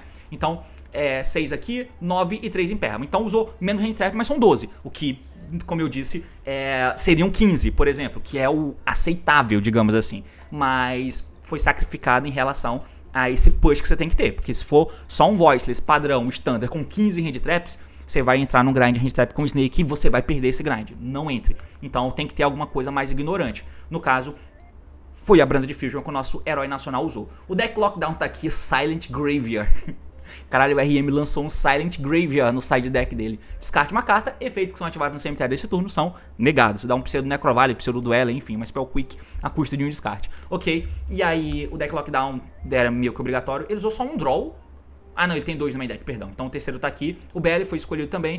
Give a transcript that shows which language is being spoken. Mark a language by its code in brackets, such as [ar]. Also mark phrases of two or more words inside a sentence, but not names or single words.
[pt] Então, 6 aqui, 9 e 3 Imperma. Então usou menos [en] hand trap, [pt] mas são 12, o que, como eu disse, seriam 15, por exemplo, que é o aceitável, digamos assim. Mas foi sacrificado em relação a esse push que você tem que ter, porque se for só um Voiceless padrão, standard, com 15 [en] hand traps, [pt] você vai entrar num [en] grind hand trap [pt] com Snake e você vai perder esse grind. Não entre. Então tem que ter alguma coisa mais ignorante. No caso, foi a Branda de Fusion que o nosso herói nacional usou. O deck Lockdown tá aqui, Silent Graveyard. Caralho, o RM lançou um Silent Graveyard no [en] side deck [pt] dele. Descarte uma carta, efeitos que são ativados no cemitério desse turno são negados. Dá um pseudo Necrovalley, pseudo Duela, enfim, uma [en] spell quick [pt] a custo de um descarte. Ok, e aí o deck Lockdown era meio que obrigatório. Ele usou só um draw. Ah não, ele tem 2 no [en] main deck, [pt] perdão. Então o terceiro tá aqui. O BL foi escolhido também.